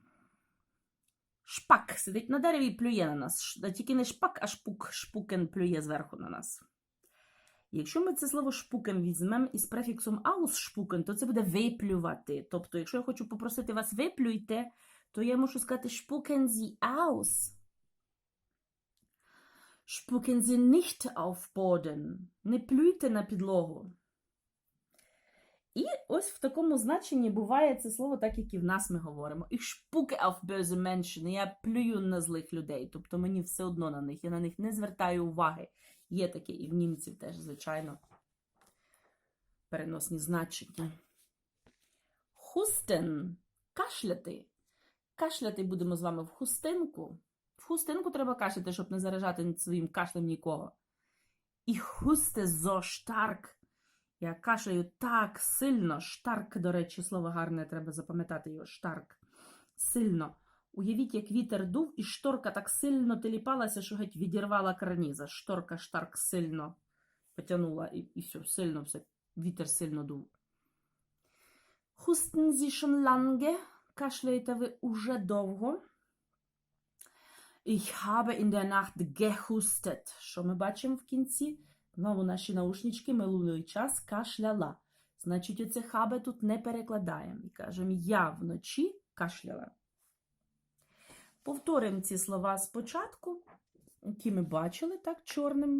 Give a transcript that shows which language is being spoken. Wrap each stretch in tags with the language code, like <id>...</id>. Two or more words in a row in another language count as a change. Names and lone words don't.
<uk>Шпак сидить на дереві і плює на нас. Тільки не шпак, а шпук. Шпукен плює зверху на нас. Якщо ми це слово шпукен візьмемо із префіксом</uk> <de>aus spucken,</de> <uk>то це буде виплювати. Тобто, якщо я хочу попросити вас виплюйте, то я мушу сказати</uk> <de>spucken Sie aus. Spucken Sie nicht auf Boden.</de> <uk>Не плюйте на підлогу. І ось в такому значенні буває це слово так, як і в нас ми говоримо.</uk> <de>Ich spucke auf böse Menschen.</de> <uk>Я плюю на злих людей. Тобто мені все одно на них. Я на них не звертаю уваги. Є таке і в німців теж, звичайно, переносні значення. Хустен. Кашляти. Кашляти будемо з вами в хустинку. В хустинку треба кашляти, щоб не заражати своїм кашлем нікого.</uk> <de>Ich huste so stark.</de> <uk>Я кашляю так сильно. Штарк, до речі, слово гарне, треба запам'ятати його. Штарк. Сильно. Уявіть, як вітер дув, і шторка так сильно теліпалася, що геть відірвала карніза. Шторка штарк сильно потягнула, і все, сильно все. Вітер сильно дув.</uk> <de>Husten Sie schon lange?</de> <uk>Кашляєте ви уже довго?</uk> <de>Ich habe in der Nacht gehustet.</de> <uk>Що ми бачимо в кінці? Знову наші наушнички минулий час кашляла. Значить, оце habe тут не перекладаємо. І кажемо, я вночі кашляла. Повторимо ці слова спочатку, які ми бачили, так, чорним.</uk>